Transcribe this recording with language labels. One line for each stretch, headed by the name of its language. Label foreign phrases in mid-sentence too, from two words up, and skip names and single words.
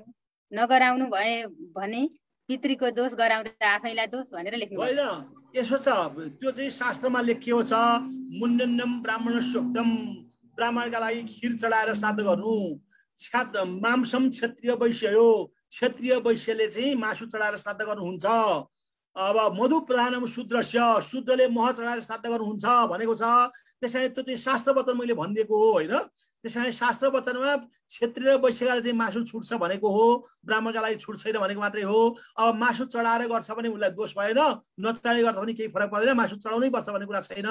Nepali: नगराउनु भए भने पितृको दोष, गराउँदा आफैलाई दोष भनेर लेख्नु होइन। यसो छ, त्यो चाहिँ शास्त्रमा लेखिएको छ,
Sanskrit: मुण्डनम ब्राह्मणस्योक्तम,
Nepali: ब्राह्मणका लागि खिर चढाएर श्राद्ध गर्नु।
Sanskrit: मांसम क्षत्रिय वैश्य
Nepali: हो, क्षत्रिय वैश्यले चाहिँ मासु चढाएर श्राद्ध गर्नुहुन्छ। अब
Sanskrit: मधु प्रधानम शूद्रस्य,
Nepali: शूद्रले मह चढाएर श्राद्ध गर्नुहुन्छ भनेको छ। त्यसैले त्यो चाहिँ शास्त्र वचन मैले भनिदिएको हो होइन। त्यसैले शास्त्र वचनमा क्षेत्रीय वैश्यकाले चाहिँ मासु छुट्छ भनेको हो, ब्राह्मणका लागि छुट छैन भनेको मात्रै हो। अब मासु चढाएर गर्छ भने उसलाई दोष भएन, नचढाएर गर्दा पनि केही फरक पर्दैन, मासु चढाउनै पर्छ भन्ने कुरा छैन।